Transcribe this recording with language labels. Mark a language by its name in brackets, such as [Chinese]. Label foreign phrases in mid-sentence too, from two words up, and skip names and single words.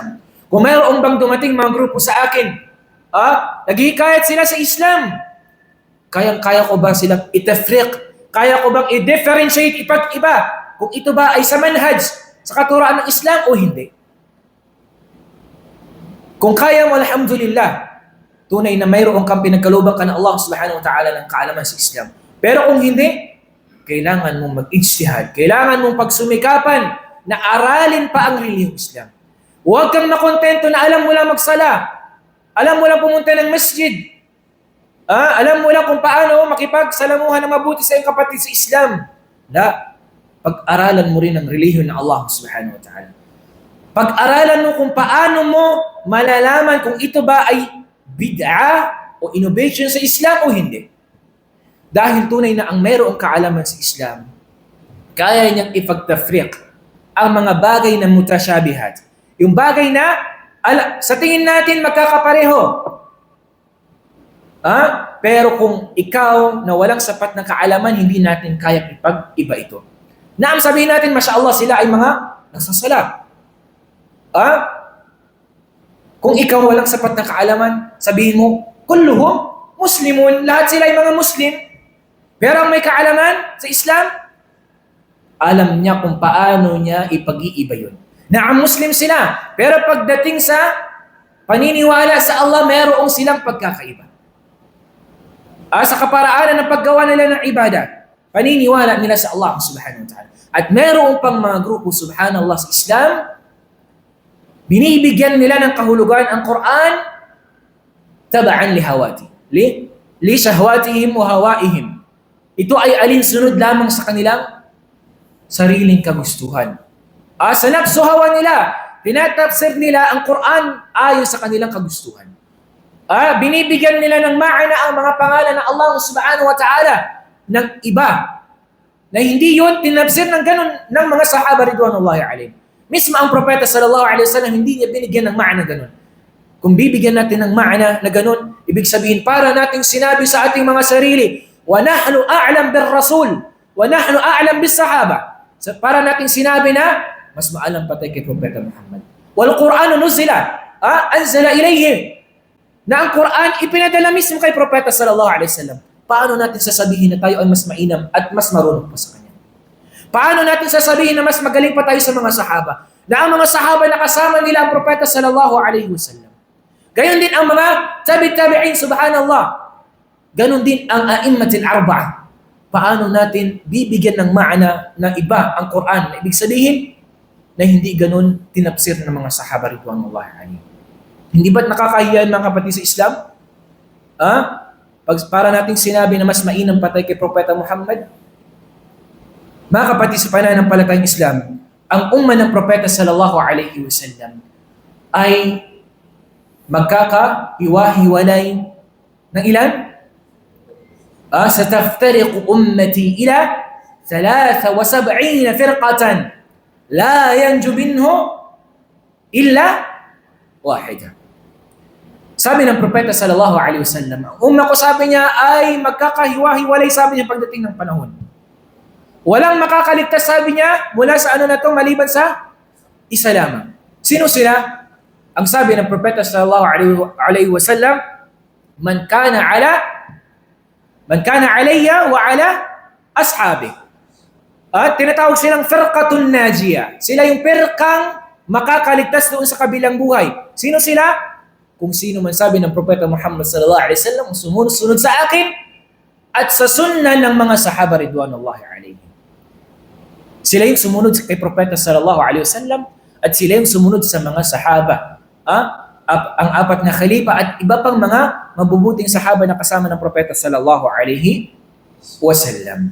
[Filipino] Kung mayroon bang dumating mga grupo sa akin, naghihikayat sila sa Islam, kaya ko ba silang itafriq? Kaya ko bang i-differentiate iba't iba? Kung ito ba ay sa manhaj, sa katuraan ng Islam o hindi? Kung kaya mo, alhamdulillah, tunay na mayroong kang pinagkalooban ka ng Allah [Arabic] سبحانه وتعالى [Filipino] ng kaalaman sa Islam. Pero kung hindi, kailangan mong mag-ijtihad. Kailangan mong pagsumikapan na aralin pa ang relihiyong Islam. Huwag kang nakontento na alam mo lang magsala. Alam mo lang pumunta ng masjid. Alam mo lang kung paano makipagsalamuhan ng mabuti sa iyong kapatid sa Islam. Pag-aralan mo rin ang relihiyon ng Allah [Arabic] سبحانه وتعالى. [Filipino] Pag-aralan mo kung paano mo malalaman kung ito ba ay bid'ah o innovation sa Islam o hindi. Dahil tunay na ang mayroong kaalaman sa Islam, kaya niyang ipagtafriq ang mga bagay na mutasyabihat. Yung bagay na Sa tingin natin magkakapareho. Pero kung ikaw na walang sapat na kaalaman, hindi natin kaya ipag-iba ito. Naam, sabihin natin, [Arabic] ما شاء الله, [Filipino] sila ay mga nagsasala. Kung ikaw walang sapat na kaalaman, sabihin mo, [Arabic] كلهم مسلمون, [Filipino] lahat sila ay mga Muslim. Pero ang may kaalaman sa Islam, alam niya kung paano niya ipag-iiba yun. Naam, Muslim sila, pero pagdating sa paniniwala sa Allah, mayroong silang pagkakaiba. Sa kaparaanan ng paggawa nila ng ibadah, paniniwala nila sa Allah [Arabic] سبحانه وتعالى. [Filipino] At mayroong pang mga grupo, subhanallah, sa Islam, binibigyan nila ng kahulugan ang Quran [Arabic] تبعا لشهواتهم وأهوائهم. [Filipino] Ito ay alinsunod lamang sa kanilang sariling kagustuhan. Sa nafsu hawa nila, tinatafsir nila ang Quran ayon sa kanilang kagustuhan. Binibigyan nila ng ma'ana ang mga pangalan ng Allah [Arabic] سبحانه وتعالى [Filipino] ng iba na hindi yun tinafsir ng ganun ng mga sahaba [Arabic] رضوان الله عليهم. [Filipino] Mismo ang propeta [Arabic] صلى الله عليه وسلم [Filipino] hindi niya binigyan ng ma'ana ganun. Kung bibigyan natin ng ma'ana na ganun, ibig sabihin para nating sinabi sa ating mga sarili, [Arabic] ونحن أعلم بالرسول، ونحن أعلم بالصحابة. [Filipino] Para nating sinabi na mas maalam pa tayo kay Propeta Muhammad. [Arabic] والقرآن نزل، أنزل إليه. [Filipino] Na ang Quran ipinadala mismo kay Propeta [Arabic] صلى الله عليه وسلم. [Filipino] Paano natin sasabihin na tayo ay mas mainam at mas marunong pa sa kanya? Paano natin sasabihin na mas magaling pa tayo sa mga sahaba? Na ang mga sahaba nakasama nila ang Propeta [Arabic] صلى الله عليه وسلم. [Filipino] Gayon din ang mga tabi'in, subhanallah. Ganon din ang [Arabic] الأئمة الأربعة. [Filipino] Paano natin bibigyan ng ma'ana na iba ang Quran? Ibig sabihin na hindi ganon tinapsir ng mga sahaba [Arabic] رضوان الله عليهم. [Filipino] Hindi ba't nakakahiya mga kapatid sa Islam? Para nating sinabi na mas mainam patay kay Propeta Muhammad? Mga kapatid sa pananampalatayang Islam, ang umma ng Propeta [Arabic] صلى الله عليه وسلم [Filipino] ay magkakahiwa-hiwalay ng ilan? [Arabic] ستفترق أمتي إلى 73 فرقة لا ينجو منه إلا واحدة. [Filipino] Sabi ng Propeta [Arabic] صلى الله عليه وسلم, [Filipino] ang umma ko, sabi niya, ay magkakahiwa-hiwalay, sabi niya, pagdating ng panahon. Walang makakaligtas, sabi niya, mula sa ano na to maliban sa isa lamang. Sino sila? Ang sabi ng Propeta [Arabic] صلى الله عليه وسلم, من كان علي وعلى أصحابي. [Filipino] At tinatawag silang [Arabic] فرقة ناجية. [Filipino] Sila yung firqang makakaligtas doon sa kabilang buhay. Sino sila? Kung sino man, sabi ng Propeta Muhammad [Arabic] صلى الله عليه وسلم, [Filipino] sumunod sa akin at sa sunnah ng mga sahaba [Arabic] رضوان الله عليهم. [Filipino] Sila yung sumunod kay Propeta [Arabic] صلى الله عليه وسلم [Filipino] at sila yung sumunod sa mga sahaba. Ang apat na khalifa at iba pang mga mabubuting sahaba na kasama ng Propeta [Arabic] صلى الله عليه وسلم.